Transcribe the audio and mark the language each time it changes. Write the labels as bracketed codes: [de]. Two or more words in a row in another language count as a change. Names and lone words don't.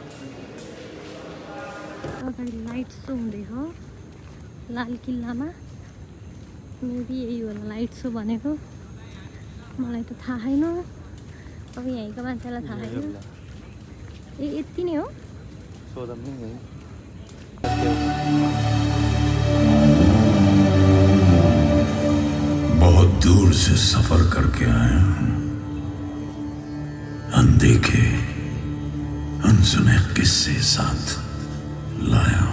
[ne] अगाडि [en] light show [ne] हुँदैछ लाल किल्लामा। मेबी यही होला [en] light show [ne] भनेको, मलाई त थाहा छैन। अब यहीँको मान्छेलाई थाहा छैन। ए यति नै हो? [hi] बहुत दूर से सफर करके आया हूं, अनदेखे अनसुने किस्से साथ लाया हूं।